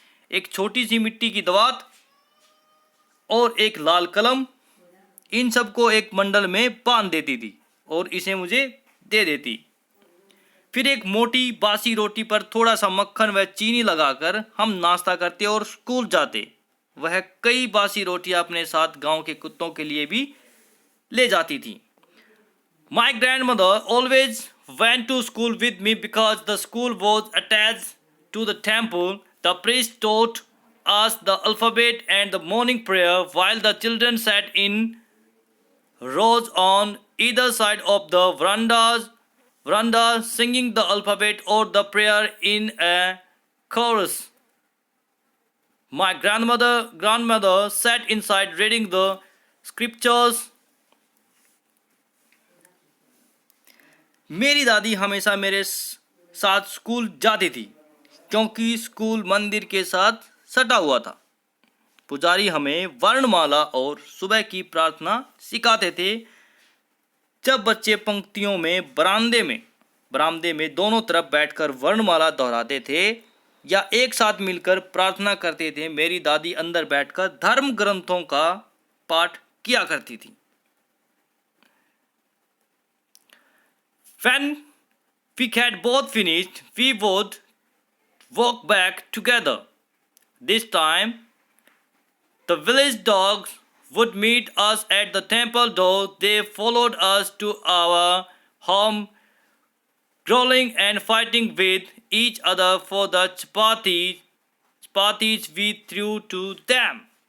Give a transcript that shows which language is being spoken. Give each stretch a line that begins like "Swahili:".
Hindi: एक छोटी सी मिट्टी की दवात और एक लाल कलम, इन सबको एक मंडल में बांध देती थी और इसे मुझे दे देती। फिर एक मोटी बासी रोटी पर थोड़ा सा मक्खन व चीनी लगाकर हम नाश्ता करते और स्कूल जाते। वह कई बासी रोटियां अपने साथ गांव के कुत्तों के लिए भी ले जाती थी।
English: My grandmother always went to school with me because the school was attached to the temple. The priest taught us the alphabet and the morning prayer while the children sat in rows on either side of the veranda singing the alphabet or the prayer in a chorus. My grandmother sat inside reading the scriptures.
Hindi: मेरी दादी हमेशा मेरे साथ school जाती थी क्योंकि school मंदिर के साथ सटा हुआ था। पुजारी हमें वर्णमाला और सुबह की प्रार्थना सिखाते थे। जब बच्चे पंक्तियों में बरामदे में दोनों तरफ बैठकर वर्णमाला दोहराते थे या एक साथ मिलकर प्रार्थना करते थे, मेरी दादी अंदर बैठकर धर्म ग्रंथों का पाठ किया करती थी।
English: When we had both finished, we would walk back together. This time, the village dogs would meet us at the temple door. They followed us to our home, growling and fighting with each other for the chapatis we threw to them.